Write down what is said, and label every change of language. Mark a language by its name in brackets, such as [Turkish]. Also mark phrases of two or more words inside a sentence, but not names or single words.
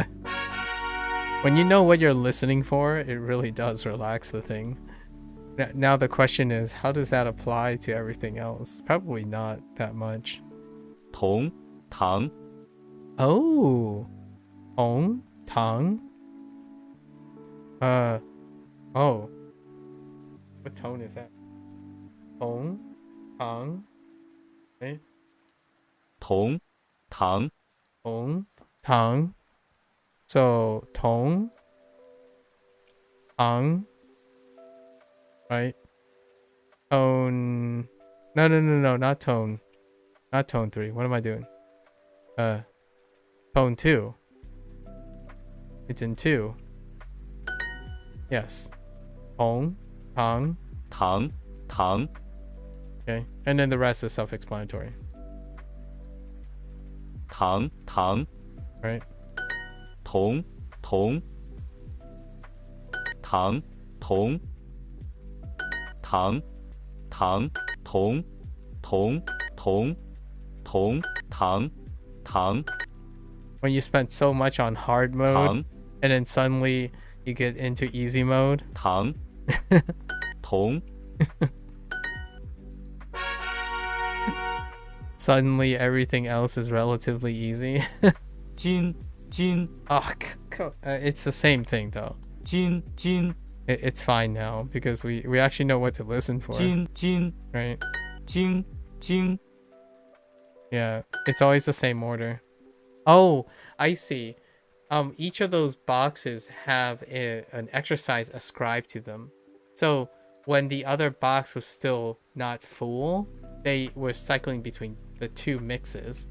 [English] When you know what you're listening for, it really does relax the thing. Now the question is, how does that apply to everything else? Probably not that much. [Chinese] Tong, tang. Oh. Tong, tang. [English] Oh. What tone is that? [Chinese] Tong, tang. [English] Okay. [Chinese] 同糖 tang. So tong, tang, [English] right? Tone. No, not tone. Not tone 3. What am I doing? Tone 2. It's in 2. Yes. [Chinese] Tong, tang. 糖糖 [English] Okay. And then the rest is self-explanatory. [Chinese] 糖糖 [English] Right? [Chinese] 同同糖同糖糖同同同同糖糖 [English] When you spend so much on hard mode, [Chinese] 糖 [English] and then suddenly you get into easy mode. [Chinese] 糖同 [English] Suddenly everything else is relatively easy. [Chinese] 金金 [English] Oh, it's the same thing though. [Chinese] 金金 [English] It's fine now because we actually know what to listen for. [Chinese] 金金 [English] Right? [Chinese] 金金 [English] Yeah, it's always the same order. Oh, I see. Each of those boxes have an exercise ascribed to them. So when the other box was still not full, they were cycling between the two mixes.